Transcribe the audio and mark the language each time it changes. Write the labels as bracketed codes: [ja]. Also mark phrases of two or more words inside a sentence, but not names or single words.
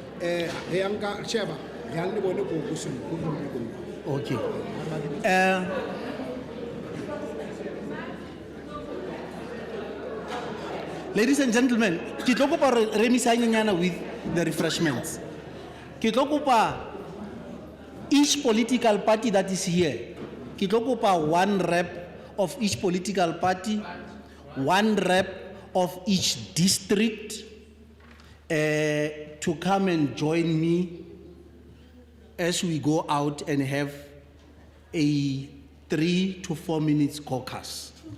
[en] Okay. Ladies and gentlemen, [st] ke tlo kopa re emise hanyenyana [en] with the refreshments. [st] Ke tlo kopa [en] each political party that is here, [st] ke tlo kopa [en] one rep of each political party, one rep of each district to come and join me as we go out and have a 3 to 4 minutes caucus.